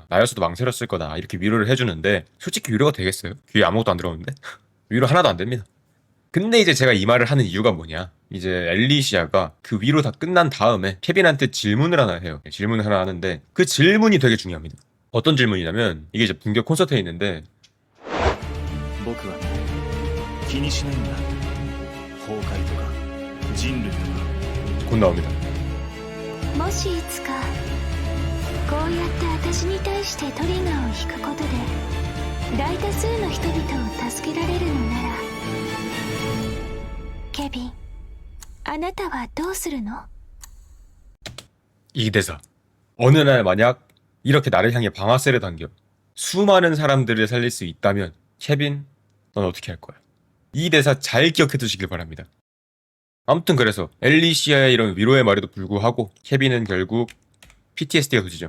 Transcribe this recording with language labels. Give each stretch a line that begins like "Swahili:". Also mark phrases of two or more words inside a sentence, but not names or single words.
Korean: 나였어도 망설였을 거다. 이렇게 위로를 해주는데 솔직히 위로가 되겠어요? 귀에 아무것도 안 들어오는데? 위로 하나도 안 됩니다. 근데 이제 제가 이 말을 하는 이유가 뭐냐? 이제 엘리시아가 그 위로 다 끝난 다음에 케빈한테 질문을 하나 해요. 질문을 하나 하는데 그 질문이 되게 중요합니다. 어떤 질문이냐면 이게 이제 분격 콘서트에 있는데
Japanese: 僕は気にしないんだ崩壊とか人類とか
Korean: 곧 나옵니다.
Japanese: もしいつかこうやって私に対してトリガーを引くことで大多数の人々を助けられるのならケビンあなたはどうするの?
Korean: 이 대사. 어느 날 만약 이렇게 나를 향해 방아쇠를 당겨 수많은 사람들을 살릴 수 있다면 케빈 넌 어떻게 할 거야? 이 대사 잘 기억해 두시길 바랍니다. 아무튼 그래서 엘리시아의 이런 위로의 말에도 불구하고 케빈은 결국 PTSD가 도지죠.